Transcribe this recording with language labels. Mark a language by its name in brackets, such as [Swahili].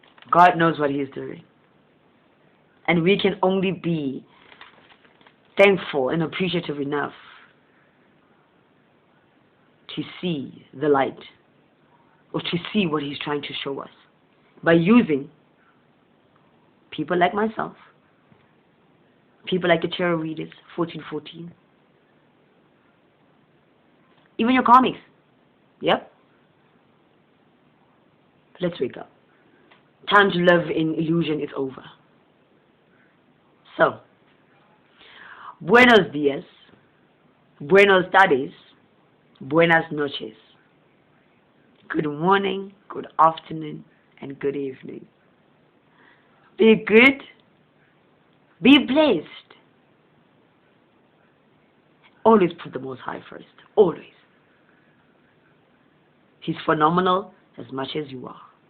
[English] God knows what He is doing. And we can only be thankful and appreciative enough to see the light, or to see what He's trying to show us by using people like myself, people like the tarot readers, 1414, even your comics. Yep. Let's wake up. Time to live in illusion is over. [Spanish] So, buenos días, buenos tardes, buenas noches. [English] Good morning, good afternoon, and good evening. Be good. Be blessed. Always put the Most High first. Always. He's phenomenal as much as you are.